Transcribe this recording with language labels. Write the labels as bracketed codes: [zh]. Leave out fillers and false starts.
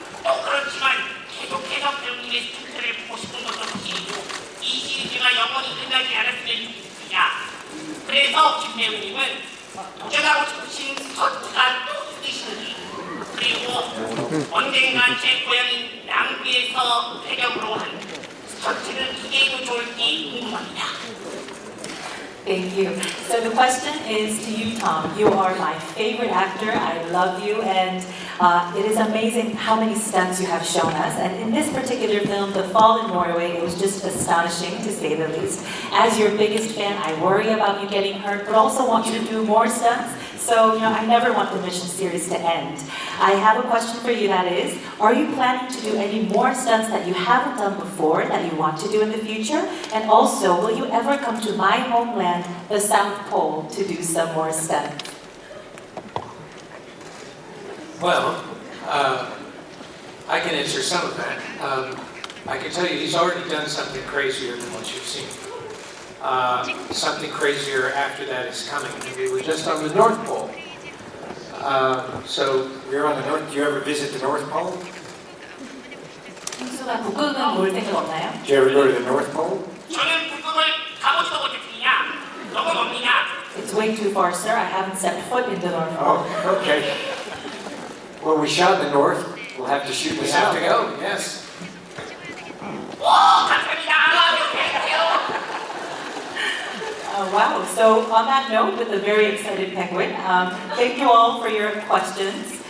[ko] 또 그렇지만 계속해서 배우님의 스포츠를 보고 싶은 것도 사실이고 이 시리즈가 영원히 끝나지 않았으면 좋겠습니다. 그래서 김 배우님은 도전하고 싶으신 스포츠가 또 있으시는지 그리고 언젠가 제 고향인 남부에서 배경으로 한 스포츠는 기대해도 좋을지 궁금합니다. [en] Thank you. So the question is to you, Tom. You are my favorite actor. I love you, and it is amazing how many stunts you have shown us. And in this particular film, The Fall in Norway, it was just astonishing to say the least. As your biggest fan, I worry about you getting hurt, but also want you to do more stunts. So, I never want the Mission series to end. I have a question for you, that is, are you planning to do any more stunts that you haven't done before that you want to do in the future? And also, will you ever come to my homeland, the South Pole, to do some more stunts? Well, I can answer some of that. I can tell you he's already done something crazier than what you've seen. Something crazier after that is coming. We were just on the North Pole. So You're on the North. Do you ever visit the North Pole? [ko] 형수가 북극은 볼 생각 없나요? [en] Did you ever go to the North Pole? [ko] 저는 북극을 가보지도 못했습니다. 너무 멉니다. [en] It's way too far, sir. I haven't set foot in the North Pole. Oh, okay. Well, we shot the North. We'll have to shoot the we South. have to go, yes. [ko] 오, 감사합니다. [en] Wow. So on that note, with a very excited penguin, thank you all for your questions.